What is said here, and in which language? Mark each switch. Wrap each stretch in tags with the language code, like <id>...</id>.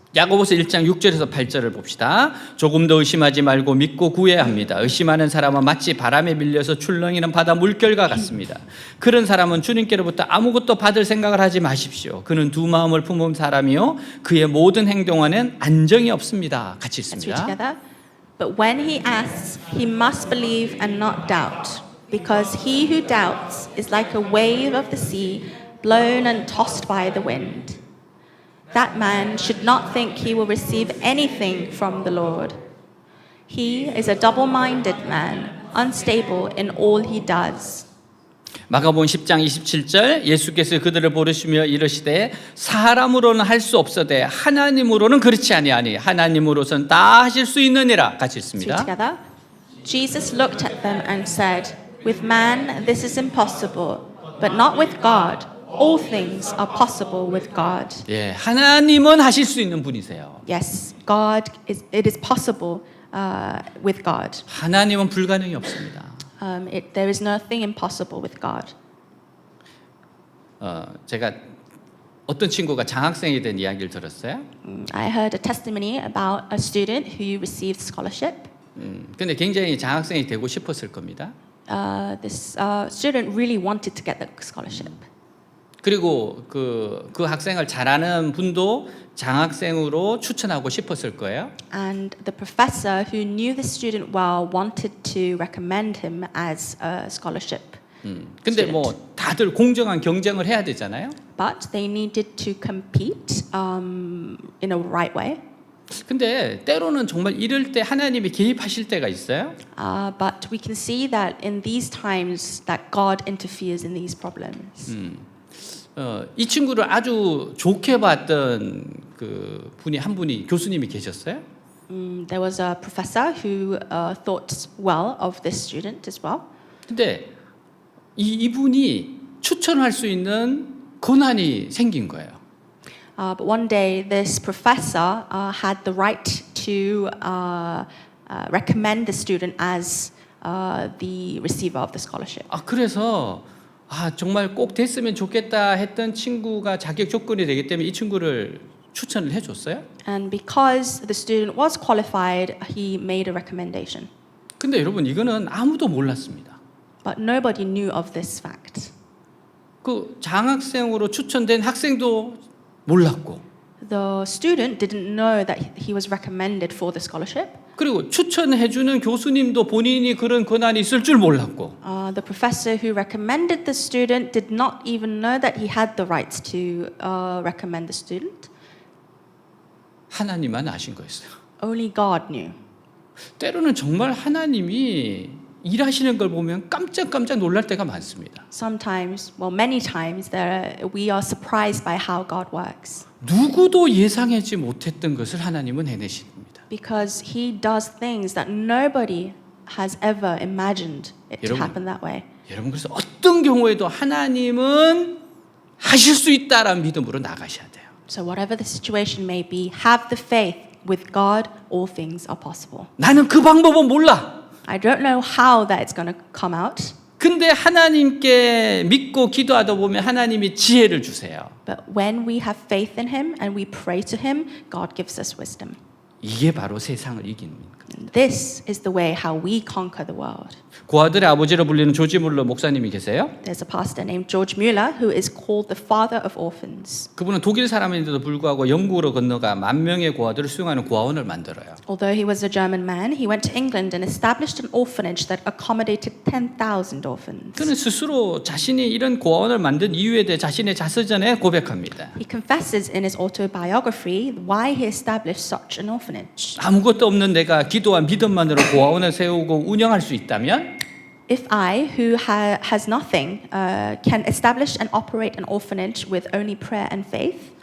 <ko>야고보서 1장 6절에서 8절을 봅시다. 조금 더 의심하지 말고 믿고 구해야 합니다. 의심하는 사람은 마치 바람에 밀려서 출렁이는 바다 물결과 같습니다. 그런 사람은 주님께로부터 아무것도 받을 생각을 하지 마십시오. 그는 두 마음을 품은 사람이요 그의 모든 행동 안에는 안정이 없습니다. 같이</ko> <en>Let's read</en> <ko>읽습니다.</ko> <en>together. But when he asks, he must believe and not doubt, because he who doubts is like a wave of the sea, blown and tossed by the wind. That man should not think he will receive anything from the Lord. He is a double-minded man, unstable in all he does.</en> <ko>마가복음 10장 27절 예수께서 그들을 부르시며 이르시되 사람으로는 할 수 없어되 하나님으로는 그렇지 아니하니 하나님으로선 다 하실 수 있느니라. 같이 읽습니다.</ko> <en>together. Jesus looked at them and said, with man this is impossible, but not with God. All things are possible with God.</en> <ko>예, 하나님은 하실 수 있는 분이세요.</ko> <en>Yes, it is possible with God.</en> <ko>하나님은 불가능이 없습니다.</ko> <en>There is nothing impossible with God.</en> <ko>제가 어떤 친구가 장학생이 된 이야기를 들었어요.</ko> <en>I heard a testimony about a student who received scholarship.</en> <ko>근데 굉장히 장학생이 되고 싶었을 겁니다.</ko> <en>This student really wanted to get the scholarship.</en> <ko>그리고 그 학생을 잘하는 분도 장학생으로 추천하고 싶었을 거예요.</ko> <en>And the professor who knew the student well wanted to recommend him as a scholarship.</en> <ko>근데 뭐 다 다들 공정한 경쟁을 해야 되잖아요.</ko> <en>But they needed to compete in a right way.</en> <ko>근데 때로는 정말 이럴 때 하나님이 개입하실 때가 있어요.</ko> <en>But we can see that in these times that God interferes in these problems.</en> <ko>이 친구를 아주 좋게 봤던 그 분이 한 분이 교수님이 계셨어요.</ko> <en>There was a professor who thought well of this student as well.</en> <ko>근데 이분이 추천할 수 있는 권한이 생긴 거예요.</ko> <en>But one day, this professor had the right to recommend the student as the receiver of the scholarship.</en> <ko>그래서 정말 꼭 됐으면 좋겠다 했던 친구가 자격 조건이 되기 때문에 이 친구를 추천을 해줬어요.</ko> <en>And because the student was qualified, he made a recommendation.</en> <ko>근데 여러분 이거는 아무도 몰랐습니다.</ko> <en>But nobody knew of this fact.</en> <ko>그 장학생으로 추천된 학생도 몰랐고.</ko> <en>The student didn't know that he was recommended for the scholarship.</en> <ko>그리고 추천해주는 교수님도 본인이 그런 권한이 있을 줄 몰랐고.</ko> <en>The professor who recommended the student did not even know that he had the rights to recommend the student.</en> <ko>하나님만 아신 거였어요.</ko> <en>Only God knew.</en> <ko>때로는 정말 하나님이 일하시는 걸 보면 깜짝깜짝 놀랄 때가 많습니다.</ko> <en>Sometimes, well, many times, we are surprised by how God works.</en> <ko>누구도 예상하지 못했던 것을 하나님은 해내십니다.</ko> <en>Because He does things that nobody has ever imagined it to</en> <ko>여러분,</ko> <en>happen that way.</en> <ko>여러분 그래서 어떤 경우에도 하나님은 하실 수 있다라는 믿음으로 나가셔야 돼요.</ko> <en>So whatever the situation may be, have the faith with God. All things are possible.</en> <ko>나는 그 방법은 몰라.</ko> <en>I don't know how that it's going to come out.</en> <ko>근데 하나님께 믿고 기도하다 보면 하나님이 지혜를 주세요.</ko> <en>But when we have faith in Him and we pray to Him, God gives us wisdom.</en> <ko>이게 바로 세상을 이기는 겁니다.</ko> <en>And this is the way how we conquer the world.</en> <ko>고아들의 아버지로 불리는 조지 물러 목사님이 계세요.</ko> <en>There's a pastor named George Mueller who is called the father of orphans.</en> <ko>그분은 독일 사람인데도 불구하고 영국으로 건너가 10,000명의 고아들을 수용하는 고아원을 만들어요.</ko> <en>Although he was a German man, he went to England and established an orphanage that accommodated 10,000 orphans.</en> <ko>그는 스스로 자신이 이런 고아원을 만든 이유에 대해 자신의 자서전에 고백합니다.</ko> <en>He confesses in his autobiography why he established such an orphanage.</en> <ko>아무것도 없는 내가 기도와 믿음만으로 고아원을 세우고 운영할 수 있다면</ko> <en>If I, who has nothing, can establish and operate an orphanage with only prayer and faith,</en>